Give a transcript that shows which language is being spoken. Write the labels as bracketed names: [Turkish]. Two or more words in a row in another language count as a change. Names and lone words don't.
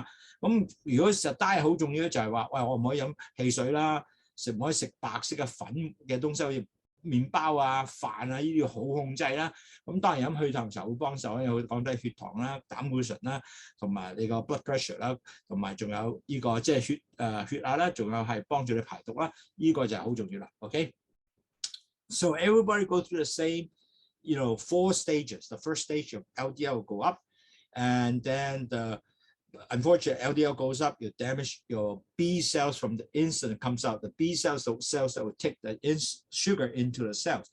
[Cantonese] 咁如果實 diet 好重要咧，就係話喂，我唔可以飲汽水啦，唔可以食白色嘅粉嘅東西，好似麵包啊、飯啊呢啲要好控制啦。咁當然飲去糖茶會幫手，因為降低血糖啦、膽固醇啦，同埋你個 [English] blood pressure [Cantonese] 啦，同埋仲有呢個即係血壓啦，仲有係幫助你排毒啦。呢個就係好重要啦。 [English] OK， so everybody go through the same, 4 stages. The first stage of LDL will go up, and then unfortunately, LDL goes up, you damage your B cells from the insulin comes out. The B cells, those cells that will take the sugar into the cells.